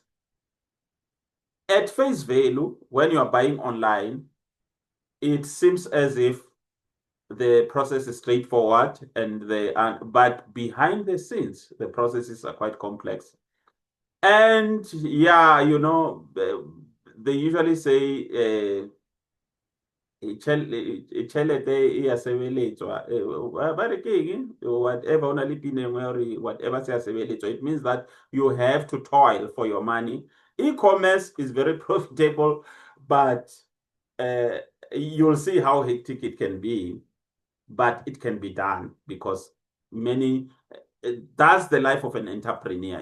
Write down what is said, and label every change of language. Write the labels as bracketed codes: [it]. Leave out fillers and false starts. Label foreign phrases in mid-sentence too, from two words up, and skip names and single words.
[en] At face value, when you are buying online, it seems as if the process is straightforward but behind the scenes, the processes are quite complex. And yeah, you know, they usually say [nso] tšhelete e a sebeletswa ba re ke eng whatever o na le pin engwe [en] or whatever [nso] se a sebeletswa, [en] it means that you have to toil for your money. E-commerce is very profitable, but you'll see how hectic it can be, but it can be done because that's the life of an entrepreneur.